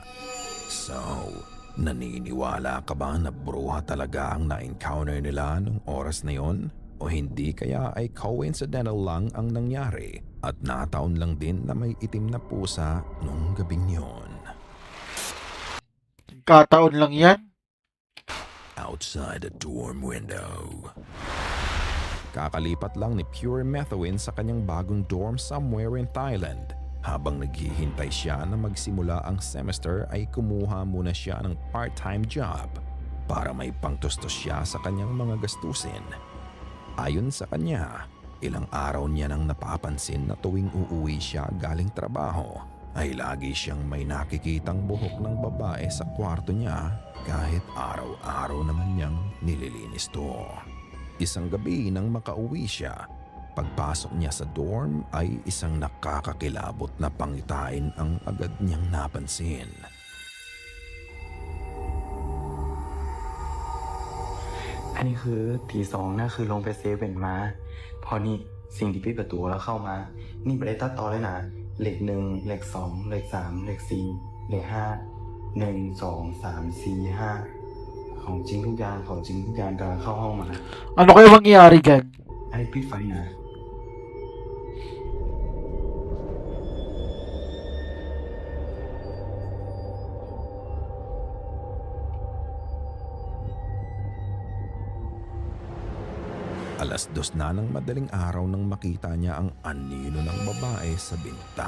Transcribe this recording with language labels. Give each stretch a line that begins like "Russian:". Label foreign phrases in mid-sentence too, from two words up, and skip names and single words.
Filipino: So, naniniwala ka ba na bruha talaga ang na-encounter nila nung oras na yon? O hindi kaya ay coincidental lang ang nangyari at nataon lang din na may itim na pusa nung gabing yon? Kataon lang yan.
English: Outside the dorm window.
Filipino: Kakalipat lang ni Pure Methuen sa kanyang bagong dorm
English: somewhere in Thailand.
Filipino: Habang naghihintay siya na magsimula ang semester ay kumuha muna siya ng
English: part-time job
Filipino: para may pangtustos siya sa kanyang mga gastusin. Ayon sa kanya, ilang araw niya nang napapansin na tuwing uuwi siya galing trabaho ay lagi siyang may nakikitang buhok ng babae sa kwarto niya kahit araw-araw naman niyang nililinis to. Isang gabi nang makauwi siya, pagpasok niya sa dorm ay isang nakakakilabot na pangitain ang agad niyang napansin.
Thai: อันนี้คือตีสองนะคือลงไปเซเว่นมาพอนี่สิ่งที่ปิดประตูแล้วเข้ามานี่ไม่ได้ตัดต่อเลยนะเลขหนึ่งเลขสองเลขสามเลขสี่เลขห้า1 2 3 4 5ของจริงทุกอย่างของจริงทุกอย่างกำลังเข้าห้องมา
Filipino: Ano kaya mangyayari dyan?
Thai: อันนี้ปิดไฟนะ
Filipino: Alas 2 na ng madaling araw nang makita niya ang anino ng babae sa bintana.